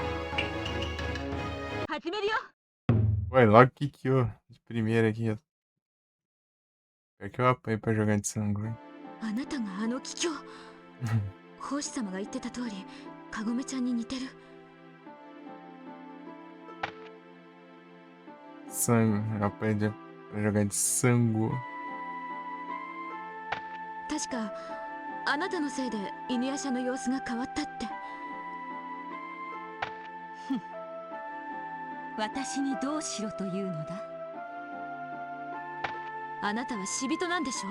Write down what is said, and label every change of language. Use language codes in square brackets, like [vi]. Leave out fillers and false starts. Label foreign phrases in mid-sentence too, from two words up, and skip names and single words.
[ja] 始めるよ。 [pt] Ué, logo que eu de primeira aqui, ó. É que eu apanhei pra jogar de sangue. [ja] あなたがあの桔梗。奉仕様が言ってた通り、かごめちゃんに似てる。 [pt] Sangue, eu apanhei pra jogar de sangue. [ja] 確かあなたのせいで犬夜叉の様子が変わったって。私にどうしろというのだ。あなたは死人なんでしょ。